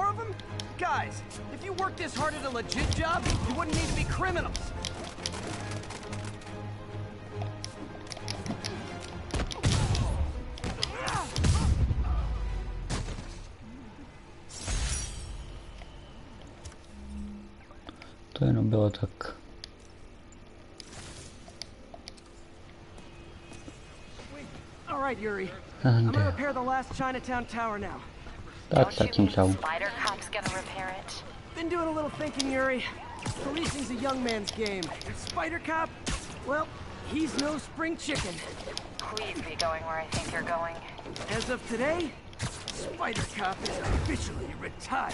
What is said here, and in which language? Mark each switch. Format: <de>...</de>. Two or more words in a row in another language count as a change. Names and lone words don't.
<en>Guys, if you worked this hard at a legit job, you wouldn't need to be criminals.</en> <cs>To jenom bylo tak.</cs> <en>All right, Yuri. I'm gonna repair the last Chinatown tower now.</en> <cs>Tak zatím čau.</cs> <en>Spider Cop's gonna repair it. Been doing a little thinking, Yuri. Policing's a young man's game. And Spider Cop, well, he's no spring chicken. Please be going where I think you're going. As of today, Spider Cop is officially retired.</en>